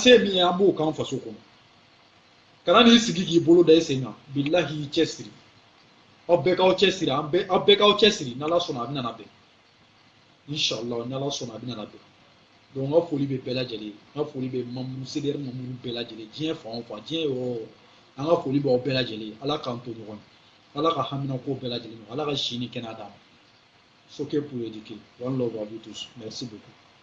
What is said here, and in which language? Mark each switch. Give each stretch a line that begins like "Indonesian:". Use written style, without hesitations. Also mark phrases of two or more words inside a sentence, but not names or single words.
Bambara: se ye min ye an b'o k'an faso kɔnɔ kana n'i sigi k'i bolo da i sen kan bilahi i cɛsiri aw bɛɛ k'aw cɛsiri aw bɛɛ k'aw cɛsiri n'ala sɔnna a bɛ na bɛn inshallah n'ala sɔnna a bɛ na bɛn donc n ka foli bɛ bɛɛ lajɛlen n ka foli bɛ CDR mamuru bɛɛ lajɛlen diɲɛ fan o fan diɲɛ yɔrɔ o yɔrɔ an ka foli b'aw bɛɛ lajɛlen ala k'an to ɲɔgɔn ye ala ka haminako bɛɛ lajɛlen ala ka si ni kɛnɛya d'an ma.
French: Soke pour éduquer.
English: One love
French: à vous tous. Merci beaucoup.